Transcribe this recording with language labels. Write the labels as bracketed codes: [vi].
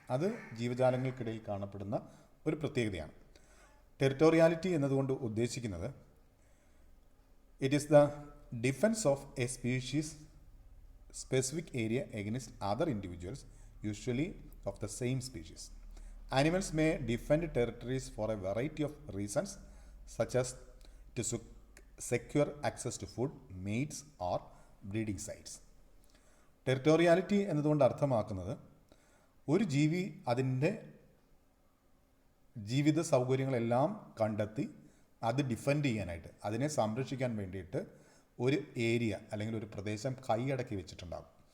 [ml] അത് ജീവജാലങ്ങൾക്കിടയിൽ കാണപ്പെടുന്ന ഒരു പ്രത്യേകതയാണ്. ടെറിട്ടോറിയാലിറ്റി എന്നതുകൊണ്ട് ഉദ്ദേശിക്കുന്നത് [en] It is the defence of a species specific area against other individuals, usually of the same species. Animals may defend territories for a variety of reasons, such as to secure access to food, mates or breeding sites. [ml] ടെറിട്ടോറിയാലിറ്റി എന്നതുകൊണ്ട് അർത്ഥമാക്കുന്നത് ഒരു ജീവി അതിൻ്റെ ജീവിത സൗകര്യങ്ങളെല്ലാം കണ്ടെത്തി അത് defend ചെയ്യാനായിട്ട്, അതിനെ സംരക്ഷിക്കാൻ വേണ്ടിയിട്ട് ഒരു ഏരിയ അല്ലെങ്കിൽ ഒരു പ്രദേശം കൈയടക്കി വെച്ചിട്ടുണ്ടാകും.